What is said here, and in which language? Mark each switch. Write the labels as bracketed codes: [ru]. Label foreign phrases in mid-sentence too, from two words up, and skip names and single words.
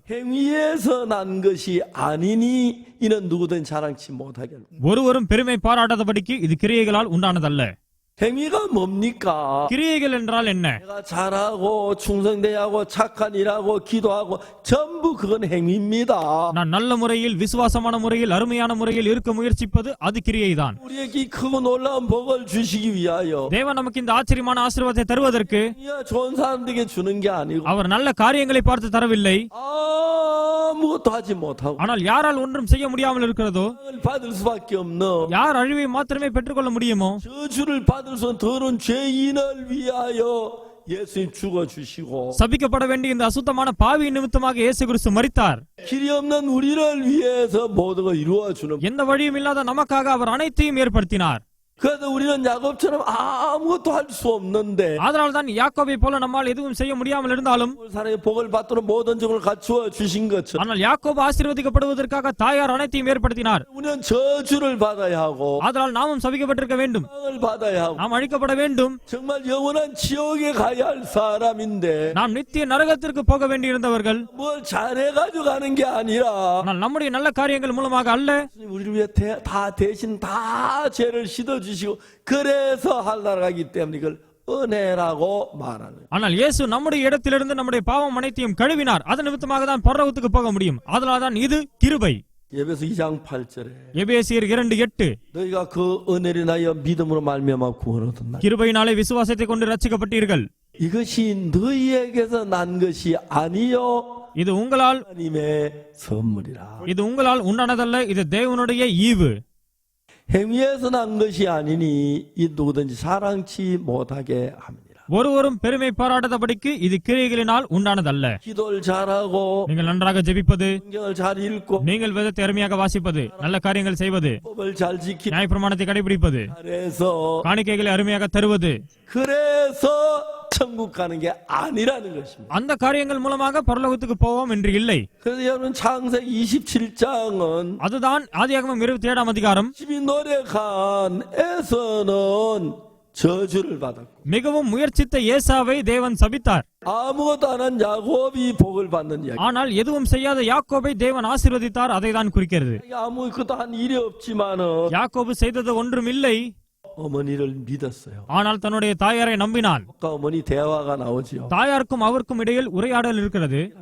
[ko] 행위에서 난 것이 아니니 이는 누구든 자랑치 못하게. [ta] ஒருவரும் பெருமை பாராட்டாதபடிக்கு இது கிரியைகளால் உண்டானதல்ல. [ko] 행위가 뭡니까? [ta] கிரியைகள் என்றால் என்ன? [ko] 내가 잘하고 충성되고 착한 일하고 기도하고 전부 그건 행위입니다. [ta] நான் நல்ல முறையில் விசுவாசமான முறையில் அருமையான முறையில் இருக்க முயற்சிப்பது அது கிரியைதான். [ko] 우리에게 크고 놀라운 복을 주시기 위하여 [ta] தேவன் நமக்கு இந்த ஆச்சரியமான ஆசீர்வாதத்தை தருவதற்கு [ko] 좋은 사람들에게 주는 게 아니고 [ta] அவர் நல்ல காரியங்களை பார்த்து தரவில்லை. [ko] 아무것도 하지 못하고 [ta] ஆனால் யாரால் ஒன்றும் செய்ய முடியாமல் இருக்கிறதோ, [ko] 받을 수밖에 없는 [ta] யார் அழிவை மாத்திரமே பெற்றுக்கொள்ள முடியுமோ, [ko] 저주를 받을 수 있는 더러운 죄인을 위하여 예수님 죽어주시고 [ta] சபிக்கப்பட வேண்டிய இந்த அசுத்தமான பாவி நிமித்தமாக இயேசு கிறிஸ்து மரித்தார். [ko] 길이 없는 우리를 위해서 모든 걸 이루어주는. [ta] எந்த வழியும் இல்லாத நமக்காக அவர் அனைத்தையும் ஏற்படுத்தினார். [ko] 그래서 우리는 야곱처럼 아무것도 할 수 없는데 [ta] அதனால் தான் யாக்கோபை போல நம்மால் எதுவும் செய்ய முடியாமல் இருந்தாலும், [ko] 사람의 복을 받도록 모든 적을 갖추어 주신 것처럼 [ta] ஆனால் யாக்கோபு ஆசீர்வதிக்கப்படுவதற்காக தாயார் அனைத்தையும் ஏற்படுத்தினார். [ko] 우리는 저주를 받아야 하고 [ta] அதனால் நாமும் சபிக்கப்பட்டிருக்க வேண்டும், [ko] 을 받아야 하고 [ta] நாம் அழிக்கப்பட வேண்டும். [ko] 정말 영원한 지옥에 가야 할 사람인데 [ta] நாம் நித்திய நரகத்திற்கு போக வேண்டியிருந்தவர்கள். [ko] 뭘 잘해가지고 가는 게 아니라 [ta] ஆனால் நம்முடைய நல்ல காரியங்கள் மூலமாக அல்ல, [ko] 우리를 위해 다 대신 다 죄를 씻어주시고 그래서 하늘나라가기 때문에 이걸 은혜라고 말하는. [ta] ஆனால் இயேசு நம்முடைய இடத்திலிருந்து நம்முடைய பாவம் அனைத்தையும் கழுவினார். அதன் நிமித்தமாக தான் பரலோகத்துக்கு போக முடியும். அதனால் தான் இது கிருபை. [ko] 예배서 2장 8절에 [ta] எபேசியர் 2:8 [ko] 너희가 그 은혜를 인하여 믿음으로 말미암아 구원을 얻었나니 [ta] கிருபையினாலே விசுவாசத்தை கொண்டு ரட்சிக்கப்பட்டீர்கள். [ko] 이것이 너희에게서 난 것이 아니요 [ta] இது உங்களால் [ko] 하나님의 선물이라. [ta] இது உங்களால் உண்டானதல்ல, இது தேவனுடைய ஈவு. [ko] 행위에서 난 것이 아니니 이 누구든지 자랑치 못하게 합니다. [ta] ஒருவரும் பெருமை பாராட்டாதபடிக்கு இது கிரியைகளினால் உண்டானதல்ல. [ko] 기도를 잘하고 [ta] நீங்கள் நன்றாக ஜெபிப்பது, [ko] 성경을 잘 읽고 [ta] நீங்கள் வேதத்தை அருமையாக வாசிப்பது, நல்ல காரியங்கள் செய்வது, [ko] 법을 잘 지키고 [ta] நியாயப்பிரமாணத்தை கடைபிடிப்பது, [ko] 그래서 [ta] காணிக்கைகளை அருமையாக தருவது, [ko] 그래서 천국 가는 게 아니라는 것입니다. [ta] அந்த காரியங்கள் மூலமாக பரலோகத்துக்கு போவோம் என்று இல்லை. [ko] 그래서 여러분 창세기 27장은 [ta] அதுதான் ஆதியாகமம் 27ஆம் அதிகாரம். [ko] 열심히 노력한 에서는 저주를 받았고 [ta] மிகவும் முயற்சித்த ஏசாவை தேவன் சபித்தார். [ko] 아무것도 안 한 야곱이 복을 받는 이야기. [ta] ஆனால் எதுவும் செய்யாத யாக்கோபை தேவன் ஆசீர்வதித்தார். அதை தான் குறிக்கிறது. [ko] 아무것도 한 일이 없지만은 [ta] யாக்கோபு செய்தது ஒன்றும் இல்லை, [ko] 어머니를 믿었어요. [ta] ஆனால் தன்னுடைய தாயாரை நம்பினான். [ko] 어머니 대화가 나오지요. [ta] தாயாருக்கும் அவருக்கும் இடையில் உரையாடல் இருக்கிறது.